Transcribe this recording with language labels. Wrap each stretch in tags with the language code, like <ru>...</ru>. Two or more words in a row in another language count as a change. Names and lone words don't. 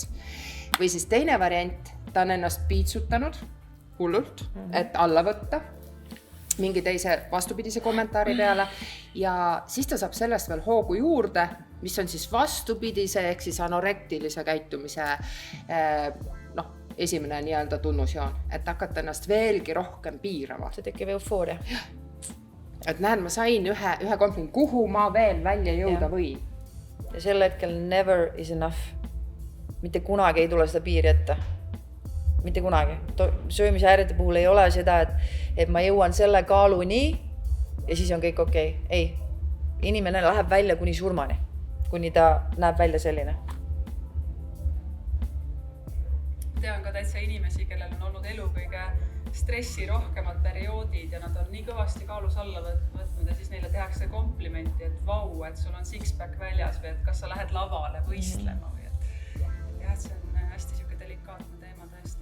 <et>Või siis teine variant, ta on ennast piitsutanud hullult, et alla võtta mingi teise vastupidise kommentaari peale ja siis ta saab sellest veel hoogu juurde, mis on siis vastupidise ehk siis anorektilise käitumise esimene nii-öelda tunnusjoon, et hakata ennast veelgi rohkem piirama. See tekib eufooria. Et näed, ma sain ühe kompliment, kuhu ma veel välja jõuda võin. Ja sel hetkel</et> <en>never is enough.</en> <et>Mitte kunagi ei tule seda piiri ette. Mitte kunagi. Söömishäirete puhul ei ole seda, et ma jõuan selle kaaluni ja siis on kõik okei. Ei, inimene läheb välja kuni surmani. kuni ta näeb välja selline. Tean ka täitsa inimesi, kellel on olnud elu kõige stressirohkemad perioodid ja nad on nii kõvasti kaalus alla võtnud ja siis neile tehakse komplimenti, et vau, et sul on six-pack väljas või et kas sa lähed lavale võistlema või et jah, et see on hästi siuke delikaatne teema tõesti.</et>